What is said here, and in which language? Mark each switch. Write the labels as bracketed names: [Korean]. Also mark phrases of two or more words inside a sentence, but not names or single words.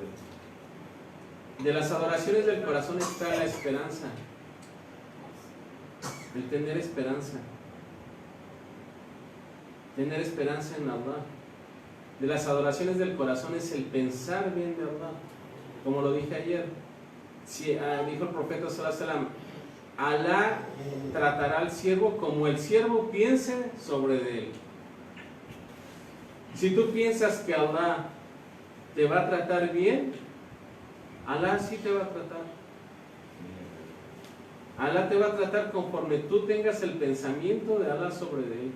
[Spanish] De las adoraciones del corazón está la esperanza, el tener esperanza en Allah. De las adoraciones del corazón es el pensar bien de Allah. Como lo dije ayer, dijo el profeta [Arabic] صلى الله عليه وسلم: [Spanish] Allah tratará al siervo como el siervo piense sobre él. Si tú piensas que Allah te va a tratar bien, Allah sí te va a tratar. Allah te va a tratar conforme tú tengas el pensamiento de Allah sobre él.